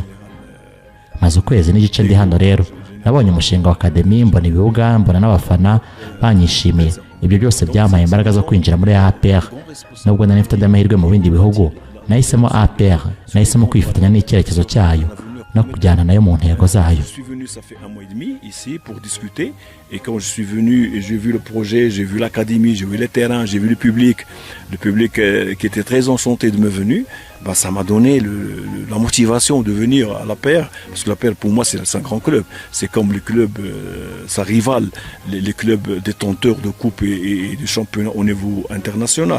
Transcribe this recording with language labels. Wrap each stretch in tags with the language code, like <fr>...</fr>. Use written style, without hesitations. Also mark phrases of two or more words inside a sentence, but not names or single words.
<rw>Maze ukwezi n'igice ndi hano rero nabonye umushinga wa Academy, mbona ibibuga, mbona n'abafana banyishimiye. Ibyo byose byampaye imbaraga zo kwinjira muri APR. Nubwo nari mfite amahirwe mu bindi bihugu, nahisemo APR, nahisemo kwifatanya n'icyerekezo cyayo no kujyana nayo mu ntego zayo.</rw> <fr>Je suis venu, ça fait 1 mois et demi ici pour discuter, et quand je suis venu, j'ai vu le projet, j'ai vu l'académie, j'ai vu les terrains, j'ai vu le public qui était très enchanté de me venir. Bah, ça m'a donné la motivation de venir à la paire, parce que la paire pour moi c'est un grand club, c'est comme le club, ça rivale les clubs détenteurs de coupes et de championnats au niveau international.</fr>